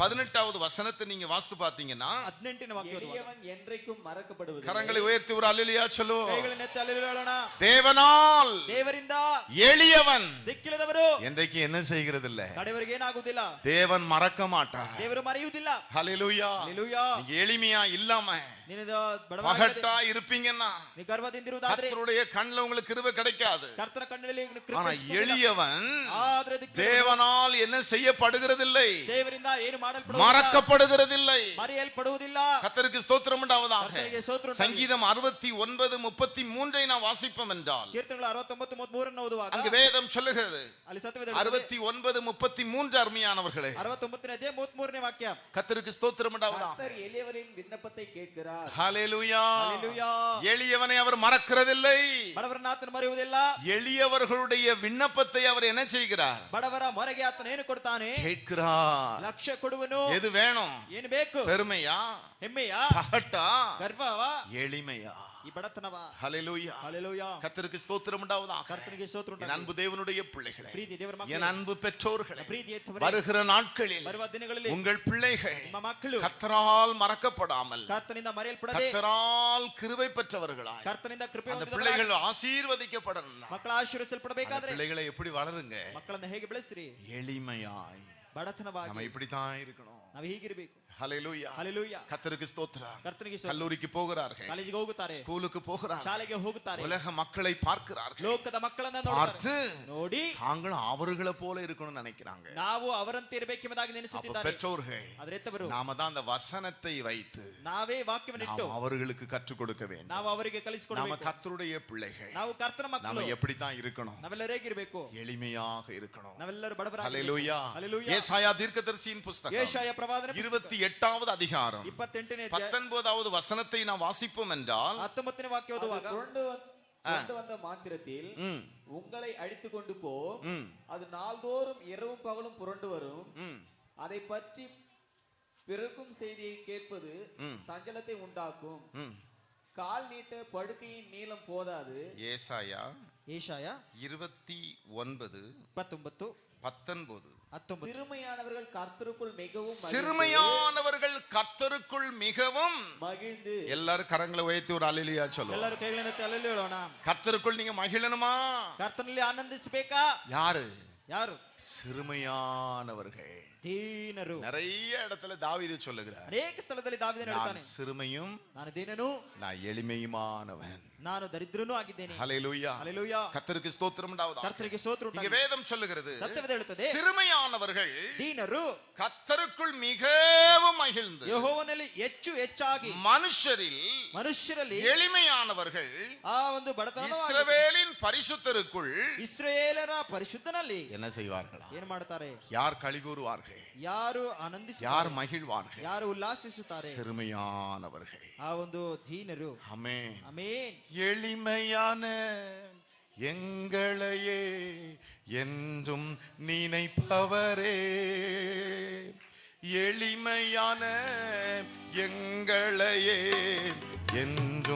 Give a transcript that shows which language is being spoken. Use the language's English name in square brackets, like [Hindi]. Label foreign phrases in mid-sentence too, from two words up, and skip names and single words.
[Tamil] 18வது வசனத்தை நீங்க வாசித்து பார்த்தீங்கன்னா, [Kannada] 18ನೇ ವಾಕ್ಯ ಓದುವಾಗ, [Tamil] எளியவன் என்றைக்கும் மறக்கப்படுவதில்லை. கரங்களை உயர்த்தி ஒரு அல்லேலூயா சொல்லுவோம். [Kannada] ಕೈಗಳನ್ನು ಎತ್ತಿ ಹಲ್ಲೆಲೂಯಾ ಹೇಳೋಣ. [Tamil] தேவனால் [Kannada] ದೇವರಿಂದ [Tamil] எளியவன் [Kannada] ದಿಕ್ಕಿಲ್ಲದವರು [Tamil] என்றைக்கு என்ன செய்கிறது இல்ல? [Kannada] ಕಡೆಯವರಿಗೆ ಏನಾಗುವುದಿಲ್ಲ. [Tamil] தேவன் மறக்க மாட்டார். [Kannada] ದೇವರು ಮರೆಯುವುದಿಲ್ಲ. [Tamil] ஹல்லேலூயா. [Kannada] ಹಲ್ಲೆಲೂಯಾ. [Tamil] நீங்க எளிமையா இல்லாம [Kannada] ನೀನು ಬಡವರಾಗಿರದೆ [Tamil] பகட்டா இருப்பீங்கன்னா [Kannada] ನೀ ಗರ್ವದಿಂದಿರುವುದಾದ್ರೆ [Tamil] கர்த்தருடைய கண்ணுல உங்களுக்கு கிருபை கிடைக்காது. [Kannada] ಕರ್ತನ ಕಣ್ಣಲ್ಲಿ [Tamil] ஆனா எளியவன் [Kannada] ಆದ್ರೆ [Tamil] தேவனால் என்ன செய்யப்படுகிறதில்லை, [Kannada] ದೇವರಿಂದ ಏನು ಮಾಡಲ್ಪಡುವುದಿಲ್ಲ, [Tamil] மறக்கப்படுகிறதில்லை. [Kannada] ಮರೆಯಲ್ಪಡುವುದಿಲ್ಲ. [Tamil] கர்த்தருக்கு ஸ்தோத்திரம் உண்டாவதாக. [Kannada] ಕರ್ತನಿಗೆ ಸ್ತೋತ್ರ ಉಂಟಾಗಲಿ. [Tamil] சங்கீதம் 69:33 நாம் வாசிப்போம் என்றால், [Kannada] ಕೀರ್ತನೆಗಳು 69:33 ಓದುವಾಗ, [Tamil] அங்கு வேதம் சொல்லுகிறது, [Kannada] ಅಲ್ಲಿ ಸತ್ಯವೇದ ಹೇಳುತ್ತದೆ, [Tamil] 69:33 அருமையானவர்களே, [Kannada] 69ನೇ ಅಧ್ಯಾಯ 33ನೇ ವಾಕ್ಯ. [Tamil] கர்த்தருக்கு ஸ்தோத்திரம் உண்டாவதாக. கர்த்தர் எளியவரின் விண்ணப்பத்தை கேட்கிறார். ஹல்லேலூயா. [Kannada] ಹಲ್ಲೆಲೂಯಾ. [Tamil] எளியவனை அவர் மறக்கிறதில்லை. [Kannada] ಬಡವರನ್ನ ಆತನು ಮರೆಯುವುದಿಲ್ಲ. [Tamil] எளியவர்களுடைய விண்ணப்பத்தை அவர் என்ன செய்கிறார்? [Kannada] ಬಡವರ ಮೊರೆಗೆ ಆತನು ಏನು ಕೊಡ್ತಾನೆ? [Tamil] கேட்கிறார். [Kannada] ಲಕ್ಷ್ಯ ಕೊಡುವನು. [Tamil] எது வேணும்? [Kannada] ಏನು ಬೇಕು? [Tamil] பெருமையா? [Kannada] ಹೆಮ್ಮೆಯಾ? [Tamil] பகட்டா? [Kannada] ಗರ್ವವಾ? [Tamil] எளிமையா? [Kannada] ಈ ಬಡತನವ. [Tamil] ஹல்லேலூயா. ஹalleluya. கர்த்தருக்கு ஸ்தோத்திரம் உண்டாவதாக. [Kannada] ಕರ್ತನಿಗೆ ಸ್ತೋತ್ರ [Tamil] என் [Kannada] ಉಂಟಾಗಲಿ. [Tamil] அன்பு தேவனுடைய பிள்ளைகளே, [Kannada] ಪ್ರೀತಿ ದೇವರ [Tamil] என் [Kannada] ಮಕ್ಕಳೇ, [Tamil] அன்பு பெற்றோர்களே, [Kannada] ಪ್ರೀತಿ ಎತ್ತವರೇ, [Tamil] வருகிற நாட்களில் [Kannada] ಬರುವ ದಿನಗಳಲ್ಲಿ [Tamil] உங்கள் பிள்ளைகள் [Kannada] ನಿಮ್ಮ ಮಕ್ಕಳು [Tamil] கர்த்தரால் மறக்கப்படாமல் [Kannada] ಕರ್ತನಿಂದ ಮರೆಯಲ್ಪಡದೆ [Tamil] கர்த்தரால் கிருபை பெற்றவர்களாய் [Kannada] ಕರ್ತನಿಂದ ಕೃಪೆ [Tamil] அந்த [Kannada] ಹೊಂದಿದವರಾಗಿ [Tamil] பிள்ளைகள் ஆசீர்வதிக்கப்படணும். [Kannada] ಮಕ್ಕಳ ಆಶೀರ್ವದಿಸಲ್ಪಡಬೇಕಾದ್ರೆ [Tamil] பிள்ளைகளை எப்படி வளருங்க? [Kannada] ಮಕ್ಕಳನ್ನ ಹೇಗೆ ಬೆಳೆಸ್ರಿ? [Tamil] எளிமையாய். [Kannada] ಬಡತನವಾಗಿ [Tamil] நம்ம இப்படித்தான் இருக்கணும். [Kannada] ನಾವು ಹೀಗಿರಬೇಕು. [Tamil] ஹல்லேலூயா. ஹalleluya. கர்த்தருக்கு ஸ்தோத்திரம். [Kannada] ಕರ್ತನಿಗೆ ಸ್ತೋತ್ರ. [Tamil] கல்லூரிக்கு போகிறார்கள், [Kannada] ಕಾಲೇಜಿಗೆ ಹೋಗುತ್ತಾರೆ, [Tamil] ஸ்கூலுக்கு போகிறார்கள், [Kannada] ಶಾಲೆಗೆ ಹೋಗುತ್ತಾರೆ, [Tamil] உலக மக்களை பார்க்கிறார்கள். [Kannada] ಲೋಕದ ಮಕ್ಕಳನ್ನ [Tamil] பார்த்து [Kannada] ನೋಡ್ತಾರೆ, ನೋಡಿ [Tamil] தாங்களும் அவர்களை போல இருக்கணும்னு நினைக்கிறாங்க. [Kannada] ನಾವು ಅವರಂತೆ ಇರಬೇಕೆಂಬುದಾಗಿ [Tamil] அப்ப [Kannada] ನೆನೆಸುತ್ತಿದ್ದಾರೆ. [Tamil] பெற்றோர்கள் [Kannada] ಆದ್ರೆ ಎತ್ತವರು [Tamil] நாம தான் அந்த வசனத்தை வைத்து [Kannada] ನಾವೇ ವಾಕ್ಯವನ್ನು ಇಟ್ಟು [Tamil] நாம் அவர்களுக்கு கற்றுக் கொடுக்க வேண்டும். [Kannada] ನಾವು ಅವರಿಗೆ [Tamil] நாம [Kannada] ಕಲಿಸಿಕೊಡಬೇಕು. [Tamil] கர்த்தருடைய பிள்ளைகள், [Kannada] ನಾವು ಕರ್ತನ [Tamil] நாம [Kannada] ಮಕ್ಕಳು, [Tamil] எப்படித்தான் இருக்கணும்? [Kannada] ನಾವೆಲ್ಲರೂ ಹೇಗಿರಬೇಕು? [Tamil] எளிமையாக இருக்கணும். [Kannada] ನಾವೆಲ್ಲರೂ ಬಡವರಾಗಿ. [Tamil] ஹல்லேலூயா. ஹalleluya. ஏசாயா தீர்க்கதரிசியின் புத்தகம் [Kannada] ಯೆಶಾಯ ಪ್ರವಾದನೆ [Tamil] 28வது அதிகாரம் [Kannada] 28ನೇ ಅಧ್ಯಾಯ [Tamil] 19வது வசனத்தை நாம் வாசிப்போம் என்றால் [Kannada] 19ನೇ ವಾಕ್ಯ ಓದುವಾಗ [Tamil] கொண்டு வந்த மாத்திரத்தில் உங்களை அடித்து கொண்டு போ, அது நாள்தோறும் இரவும் பகலும் புரண்டு வரும். அதை பற்றி பிறக்கும் செய்தியை கேட்பது சஞ்சலத்தை உண்டாக்கும். கால் நீட்ட படுக்கையின் நீளம் போதாது. ஏசாயா [Kannada] ಯೆಶಾಯ 29 29 19 19 [Tamil] சிறுமையானவர்கள் கர்த்தருக்குள் மிகவும் சிறுமையானவர்கள் கர்த்தருக்குள் மிகவும் மகிழ்ந்து. எல்லாரும் கரங்களை உயர்த்தி ஒரு அல்லேலூயா சொல்லுவோம். [Kannada] ಎಲ್ಲರೂ ಕೈಗಳನ್ನು ಎತ್ತಿ ಹಲ್ಲೆಲೂಯಾ ಹೇಳೋಣ. [Tamil] கர்த்தருக்குள் நீங்க மகிழணுமா? [Kannada] ಕರ್ತನಲ್ಲಿ ಆನಂದಿಸಬೇಕಾ? [Tamil] யாரு? [Kannada] ಯಾರು? [Tamil] சிறுமையானவர்கள். [Kannada] ದೀನರು. [Tamil] நிறைய இடத்துல தாவீது சொல்லுகிறார், [Kannada] ಅನೇಕ ಸ್ಥಳದಲ್ಲಿ ದಾವೀದನು ಹೇಳ್ತಾನೆ, [Tamil] நான் சிறுமையும் [Kannada] ನಾನು ದೀನನು, [Tamil] நான் எளிமையுமானவன். [Kannada] ನಾನು ದರಿದ್ರನೂ ಆಗಿದ್ದೇನೆ. [Tamil] ஹல்லேலூயா. ஹalleluya. கர்த்தருக்கு ஸ்தோத்திரம் உண்டாவதாக. [Kannada] ಕರ್ತನಿಗೆ ಸ್ತೋತ್ರ [Tamil] இங்க [Kannada] ಉಂಟಾಗಲಿ. [Tamil] வேதம் சொல்லுகிறது, [Kannada] ಸತ್ಯವೇದ ಹೇಳುತ್ತದೆ, [Tamil] சிறுமையானவர்கள் [Kannada] ದೀನರು [Tamil] கர்த்தருக்குள் மிகவும் மகிழ்ந்து, [Kannada] ಯೆಹೋವನಲ್ಲಿ ಹೆಚ್ಚಾಗಿ, [Tamil] மனுஷரில் எளிமையானவர்கள் [Kannada] ಆ ಒಂದು ಬಡತನ [Tamil] இஸ்ரவேலின் பரிசுத்தருக்குள் [Kannada] ಇಸ್ರಾಯೇಲರ ಪರಿಶುದ್ಧನಲ್ಲಿ [Tamil] என்ன செய்வார்களா? [Kannada] ಏನು ಮಾಡ್ತಾರೆ? [Tamil] யார் களி கூறுவார்கள்? [Kannada] ಯಾರು ಆನಂದಿಸುತ್ತಾರೆ? [Tamil] யார் மகிழ்வார்கள்? [Kannada] ಯಾರು ಉಲ್ಲಾಸಿಸುತ್ತಾರೆ? [Tamil] சிறுமையானவர்கள். [Kannada] ಆ ಒಂದು ದೀನರು. [Tamil] ஆமென். [Kannada] ಆಮೆನ್. [Tamil] எளிமையான எங்களையே என்றும் நினைப்பவரே, எளிமையான எங்களையே என்றும்